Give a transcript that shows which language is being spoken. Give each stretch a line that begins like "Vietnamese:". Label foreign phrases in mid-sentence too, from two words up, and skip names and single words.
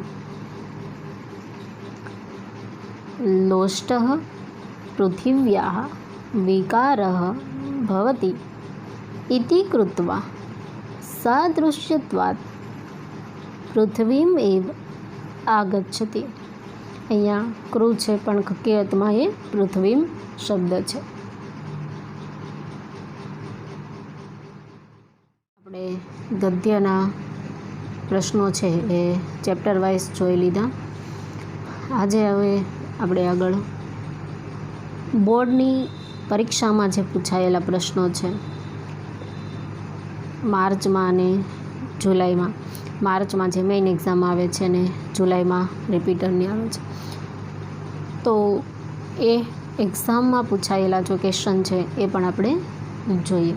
Sanskrit: लोष्टः पृथिव्याः विकारः भवति इति कृत्वा सादृश्यत्वात् पृथ्वीम् एव आगच्छति।
Gujarati: અહીંયા ક્રૂ છે પણ હકીકતમાં એ પૃથ્વીમ શબ્દ છે. આપણે ગદ્યના પ્રશ્નો છે એ
English: chapter wise
Gujarati: જોઈ લીધા. આજે હવે આપણે આગળ બોર્ડની પરીક્ષામાં જે પૂછાયેલા પ્રશ્નો છે માર્ચમાં અને જુલાઈમાં, માર્ચમાં જે
English: main exam
Gujarati: આવે છે ને જુલાઈમાં રિપીટરની આવે છે, તો એ એક્ઝામમાં પૂછાયેલા જો ક્વેશ્ચન છે એ પણ આપણે જોઈએ.